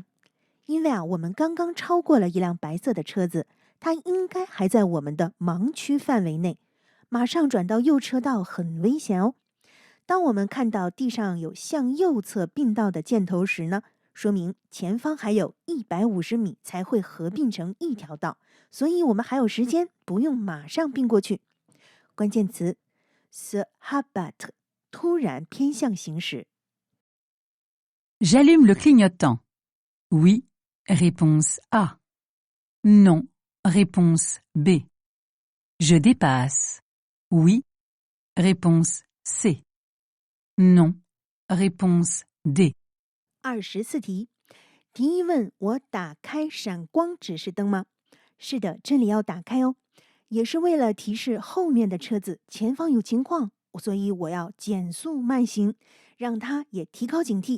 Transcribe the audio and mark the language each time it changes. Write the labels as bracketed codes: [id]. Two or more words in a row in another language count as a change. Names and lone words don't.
[zh] 因为我们刚刚超过了一辆白色的车子，它应该还在我们的盲区范围内，马上转到右车道很危险哦。当我们看到地上有向右侧并道的箭头时呢，说明前方还有150米才会合并成一条道，所以我们还有时间，不用马上并过去。关键词 [fr] se rabattre [zh] 突然偏向行驶。 [fr] J'allume le clignotant. Oui. Réponse A. Non. Réponse B. Je dépasse. Oui. Réponse C. Non. Réponse D. [zh] 24题，题一问我打开闪光指示灯吗？是的，这里要打开哦，也是为了提示后面的车子前方有情况，所以我要减速慢行，让它也提高警惕。